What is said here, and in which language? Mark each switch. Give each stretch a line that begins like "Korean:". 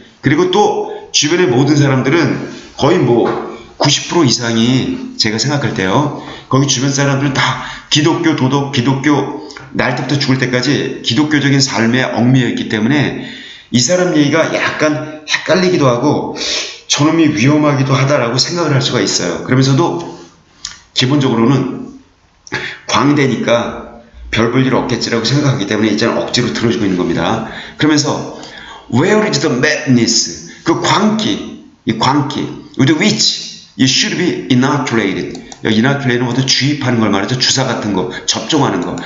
Korean: 그리고 또 주변의 모든 사람들은 거의 뭐 90% 이상이 제가 생각할 때요, 거기 주변 사람들은 다 기독교, 도덕, 기독교, 날 때부터 죽을 때까지 기독교적인 삶에 얽매여 있기 때문에 이 사람 얘기가 약간 헷갈리기도 하고 저놈이 위험하기도 하다라고 생각을 할 수가 있어요. 그러면서도 기본적으로는 광대니까 별 볼 일 없겠지라고 생각하기 때문에 이제 억지로 들어주고 있는 겁니다. 그러면서
English: Where is the madness?
Korean: 그 광기, 이 광기,
English: with which you should be inoculated.
Korean: 이나클레이는 모두 주입하는 걸 말하죠. 주사 같은 거, 접종하는 거.